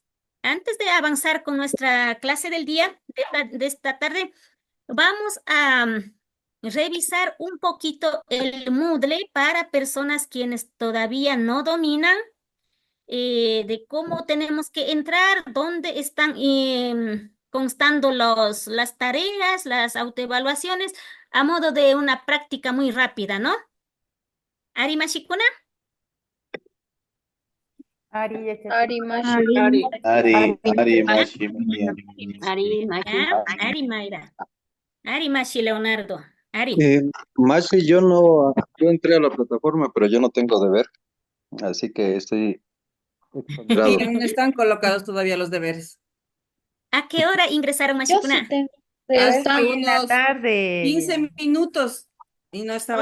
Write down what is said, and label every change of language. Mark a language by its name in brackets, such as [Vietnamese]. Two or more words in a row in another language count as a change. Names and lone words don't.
[Spanish] Antes de avanzar con nuestra clase del día, de esta tarde, vamos a revisar un poquito el Moodle para personas quienes todavía no dominan de cómo tenemos que entrar, dónde están constando las tareas, las autoevaluaciones, a modo de una práctica muy rápida, ¿no? [Quechua] Ari Mashikuna. Ari Ari Mayra. Ari Mashi Leonardo. Ari. [Spanish] Maxi, yo entré a la plataforma, pero yo no tengo deber, así que estoy Sí, exonerado. no están colocados todavía los deberes. ¿A qué hora ingresaron, Yo sí Mashikuna? tengo Hasta Hoy en la unos tarde. 15 minutos y no estaba